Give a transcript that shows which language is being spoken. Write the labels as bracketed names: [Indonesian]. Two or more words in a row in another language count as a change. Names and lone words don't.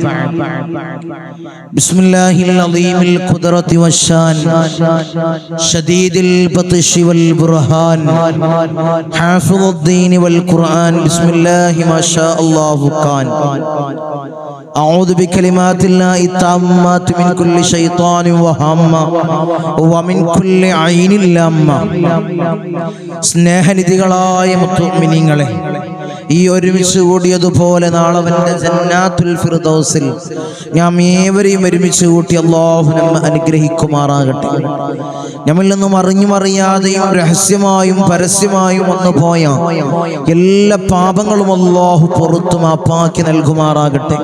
[Arabic] بسم الله العظيم القدرة والشان شديد البطش والبرهان حافظ الدين والقرآن. بسم الله ما شاء الله كان. أعوذ بكلمات الله التامات من كل شيطان وهامة ومن كل عين لامة. [Malayalam] സ്നേഹനിധികളായ മുഅ്മിനീങ്ങളെ, ഈ ഒരുമിച്ച് കൂടിയതുപോലെ നാളെ അവന്റെ ജന്നാത്തുൽ ഫിർദൗസിൽ നാം ഏവരെയും ഒരുമിച്ച് കൂട്ടി അല്ലാഹു നമ്മെ അനുഗ്രഹിക്കുമാറാകട്ടെ. നമ്മിൽ നിന്നും അറിഞ്ഞും അറിയാതെയും രഹസ്യമായും പരസ്യമായും വന്നു പോയ എല്ലാ പാപങ്ങളും അല്ലാഹു പുറത്തു മാപ്പാക്കി നൽകുമാറാകട്ടെ.